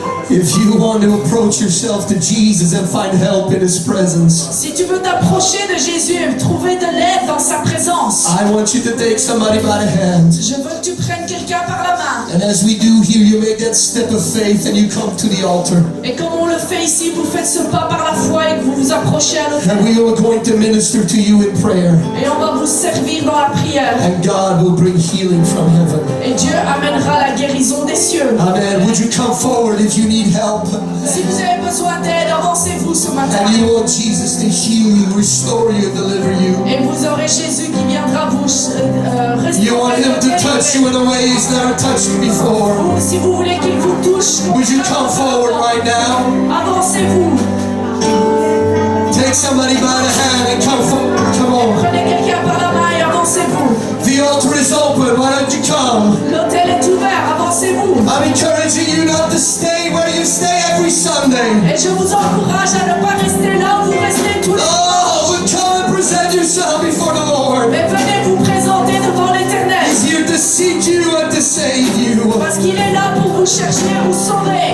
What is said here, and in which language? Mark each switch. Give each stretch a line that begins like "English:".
English: If you want to approach yourself to Jesus and find help in His presence,
French: Si tu veux t'approcher de Jésus et trouver de l'aide dans sa présence,
English: I want you to take somebody by the hand.
French: je veux que tu prennes quelqu'un par la main.
English: And as we do here, you make that step of faith and you come to the altar.
French: Et comme on le fait ici, vous faites ce pas par la foi et que vous vous approchez à l'autel.
English: And we are going to minister to you in prayer.
French: Et on va vous servir dans la prière.
English: And God will bring healing from heaven.
French: Et Dieu amènera la guérison des cieux. Amen.
English: Would you come forward if you need help?
French: Si vous avez besoin d'aide, avancez-vous ce matin.
English: And you want Jesus to heal you, restore you, deliver you.
French: Et vous aurez Jésus qui viendra vous
English: You want
French: restaurer.
English: Him to touch you in a way He's never touched you before.
French: Si vous voulez qu'il vous touche,
English: Would you come forward right now?
French: avancez-vous.
English: Take somebody by the hand and come forward. Come on.
French: Prenez quelqu'un par la main et avancez-vous.
English: The altar is open. Why don't you come?
French: L'autel est ouvert, avancez-vous.
English: I'm encouraging you not to stay where you stay every Sunday.
French: Et je vous encourage à ne pas rester là où vous restez tous les
English: Oh, but come and present yourself before the Lord.
French: Mais venez vous présenter devant l'Éternel.
English: He's here to seek you and to save you.
French: Parce qu'il est là pour vous chercher, vous sauver.